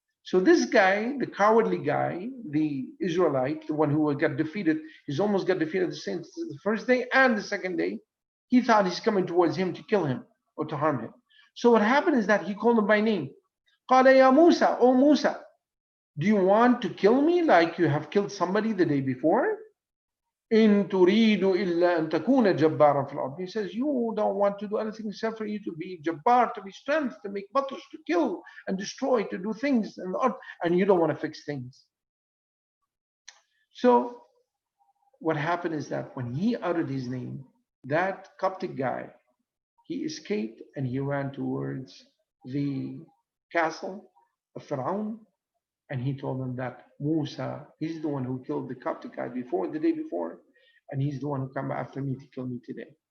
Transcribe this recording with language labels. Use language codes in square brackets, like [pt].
[en] So this guy, the cowardly guy, the Israelite, the one who got defeated, he's almost got defeated the first day and the second day. He thought he's coming towards him to kill him or to harm him. So what happened is that he called him by name. [ar] قال يا موسى, [en] O Musa, do you want to kill me like you have killed somebody the day before? [ar] إن تريد إلا أن تكون جبارا في الأرض. [en] He says, you don't want to do anything except for you to be jabbar, to be strength, to make battles, to kill and destroy, to do things in the earth, and you don't want to fix things. So what happened is that when he uttered his name, that Coptic guy, he escaped and he ran towards the castle of Pharaoh, and he told them that Musa, he's the one who killed the Coptic guy before, the day before, and he's the one who come after me to kill me today.